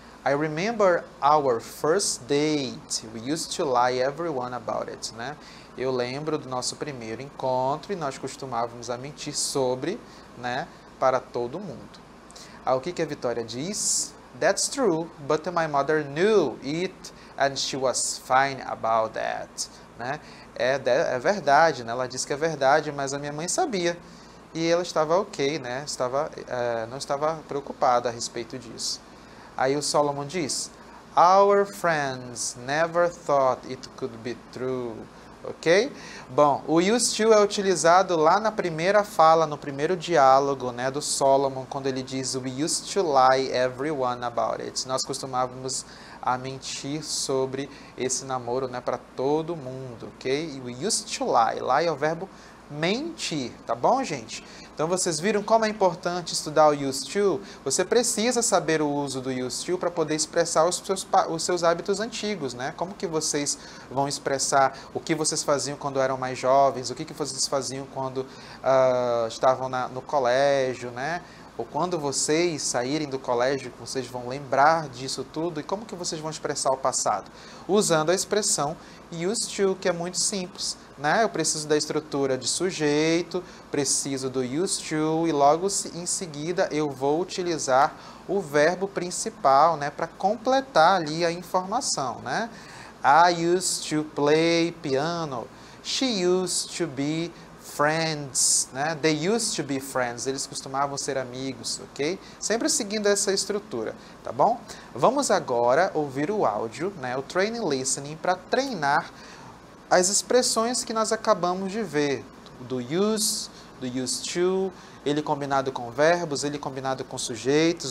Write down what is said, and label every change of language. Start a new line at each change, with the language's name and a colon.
English: I remember our first date. We used to lie everyone about it, né?
Portuguese: Eu lembro do nosso primeiro encontro e nós costumávamos a mentir sobre, né, para todo mundo. O que a Vitória diz?
English: That's true, but my mother knew it and she was fine about that, né?
Portuguese: É verdade, né? Ela disse que é verdade, mas a minha mãe sabia e ela estava ok, né? Não estava preocupada a respeito disso. Aí o Solomon diz,
English: Our friends never thought it could be true. Ok?
Portuguese: Bom, o used to é utilizado lá na primeira fala, no primeiro diálogo, né, do Solomon, quando ele diz
English: We used to lie everyone about it.
Portuguese: Nós costumávamos a mentir sobre esse namoro, né, para todo mundo, ok? E
English: we used to lie.
Portuguese: Lie é o verbo mentir, tá bom, gente? Então, vocês viram como é importante estudar o used to? Você precisa saber o uso do used to para poder expressar os seus hábitos antigos, né? Como que vocês vão expressar o que vocês faziam quando eram mais jovens, o que vocês faziam quando estavam no colégio, né? Ou quando vocês saírem do colégio, vocês vão lembrar disso tudo e como que vocês vão expressar o passado? Usando a expressão used to, que é muito simples, né? Eu preciso da estrutura de sujeito, preciso do used to e logo em seguida eu vou utilizar o verbo principal, né, para completar ali a informação, né?
English: I used to play piano. She used to be friends, né? They used to be friends.
Portuguese: Eles costumavam ser amigos, ok? Sempre seguindo essa estrutura, tá bom? Vamos agora ouvir o áudio, né? O training listening, para treinar as expressões que nós acabamos de ver. Do use, do used to, ele combinado com verbos, ele combinado com sujeitos.